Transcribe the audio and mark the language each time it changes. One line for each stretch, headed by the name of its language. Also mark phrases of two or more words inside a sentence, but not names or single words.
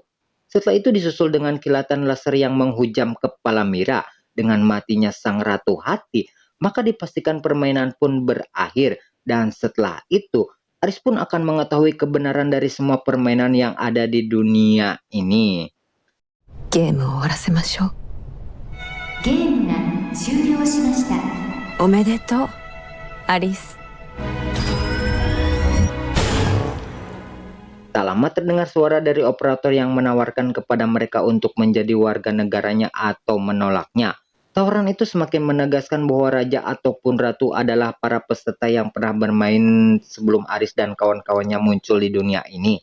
Indonesian: Setelah itu disusul dengan kilatan laser yang menghujam kepala Mira. Dengan matinya sang ratu hati, maka dipastikan permainan pun berakhir. Dan setelah itu, Aris pun akan mengetahui kebenaran dari semua permainan yang ada di dunia ini.
Japanese: ゲームを終わらせましょう。ゲームが終了しました。おめでとう、アリス。
Indonesian: Tak lama terdengar suara dari operator yang menawarkan kepada mereka untuk menjadi warga negaranya atau menolaknya. Tawaran itu semakin menegaskan bahwa raja ataupun ratu adalah para peserta yang pernah bermain sebelum Aris dan kawan-kawannya muncul di dunia ini.